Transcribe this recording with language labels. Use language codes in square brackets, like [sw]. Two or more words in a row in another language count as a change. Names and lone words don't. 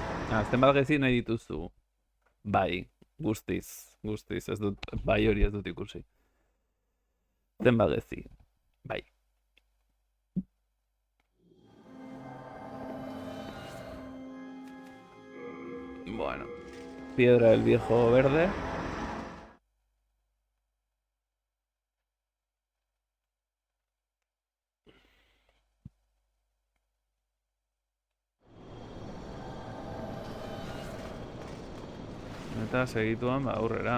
[eu] Zenbat gezi nahi dituzu? Bai, guztiz, ez dut, bai hori ez dut ikusi. Zenbat gezi, bai. Bueno, [es] piedra del viejo verde. [eu] Eta segituan ba aurrera.